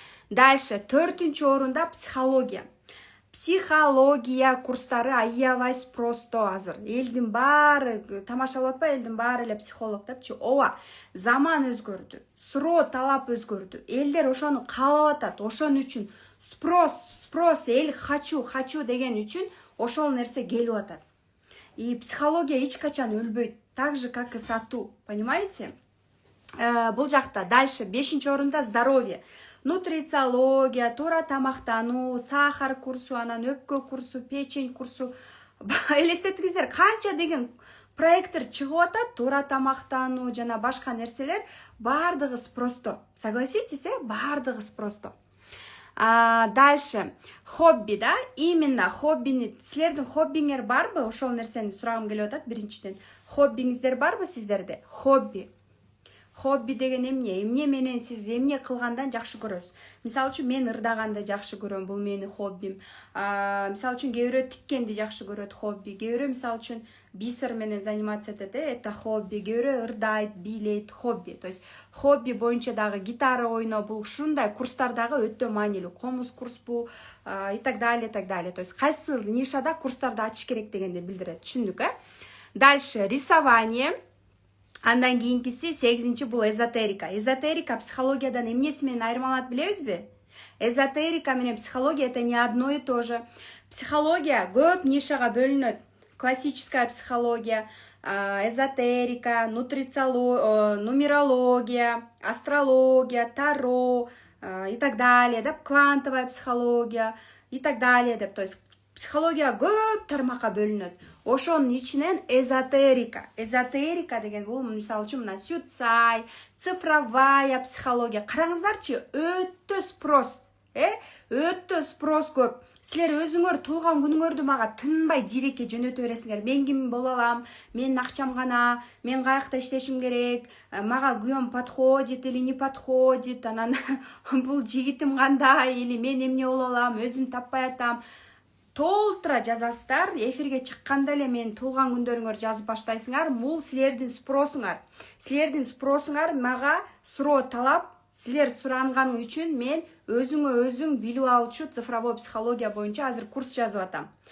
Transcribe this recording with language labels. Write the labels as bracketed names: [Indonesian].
[Russian] Дальше, [Kyrgyz] 4-нчү орунда психология. Психология курстары аябай [Russian] просто [Kyrgyz] азыр. Элдин баары тамашалап атпайбы, элдин баары эле психолог депчи. Ооба, заман өзгөрдү. Суроо талап өзгөрдү. Элдер ошону каалап атат. Ошон үчүн [Russian] спрос, [Kyrgyz] эл [Russian] хочу [Kyrgyz] деген үчүн ошол нерсе келип атат. [Russian] И [Kyrgyz] психология эч качан өлбөйт, [Russian] так же как и [Kyrgyz] сатуу, [Russian] понимаете? [Kyrgyz] Бул жакта. [Russian] Дальше [Kyrgyz] 5-нчи орунда [Russian] здоровье. [Kyrgyz] Нутрициология, туура тамактануу, сахар курсу, анан өпкө курсу, печень курсу. Элестетиңиздер, канча деген проекттер чыгып атат, туура тамактануу жана башка нерселер, бардыгы [Russian] просто. Согласитесь, [Kyrgyz] бардыгы просто. [Russian] Дальше [Kyrgyz] хобби, да? [Russian] Именно [Kyrgyz] хоббини, силердин хоббиңер барбы? Ошол нерсени сурагым келип атат биринчиден. Хоббиңиздер барбы сиздерде? Хобби. Хобби деген эмне менен сиз эмне кылгандан жакшы көрөсүз. Мисалы үчүн мен ырдаганды жакшы көрөм, бул менин хоббим. Мисалы үчүн кээ бирөө тиккенди жакшы көрөт, хобби. Кээ бирөө мисалы үчүн бисер менен [Russian] заниматься [Kyrgyz] этет, [Russian] это [Kyrgyz] хобби. Кээ бирөө ырдайт, бийлейт, хобби. [Russian] То есть [Kyrgyz] хобби боюнча дагы гитара ойноо, бул ушундай курстар дагы өтө маанилүү. Комуз курс бул [Russian] и так далее, и так далее. То есть [Kyrgyz] кайсы нишада курстарды ачыш керек дегенди билдирет. Түшүндүк, [Russian] Дальше рисование. [Kyrgyz] Андан кийинкиси 8-чи бул эзотерика. Эзотерика психологиядан эмнеси менен айырмаланат билебизби? Эзотерика менен психология [Russian] это не одно и то же. [Kyrgyz] Психология көп нишага бөлүнөт. [Russian] Классическая психология, эзотерика, нумерология, астрология, таро и так далее, да, квантовая психология и так далее, да, то есть психология [Kyrgyz] көп тармакка бөлүнөт. Ошонун ичинен эзотерика. Эзотерика деген бул мисалы үчүн мына Сюцай, [Russian] цифровая психология. [Kyrgyz] Караңыздарчы, өтө [Russian] спрос, [Kyrgyz] өтө спрос көп. Силер өзүңөр туулган күнүңөрдү мага тынбай дирекке жөнөтө бересиңер. Мен ким боло алам? Менин акчам гана, мен каякта иштешим керек? Мага күйөөм [Russian] подходит или не подходит? [Kyrgyz] Анан бул жигитим кандай [Russian] или [Kyrgyz] мен эмне боло алам? Өзүм таппай атам. Толтура жазасыздар, эфирге чыкканда эле мен туулган күндөрүңөр жазып баштайсыңар. Бул силердин спросуңар. Силердин спросуңар мага суроо талап. Силер суранган үчүн мен өзүң билип алчу цифровой психология боюнча азыр курс жазып атам.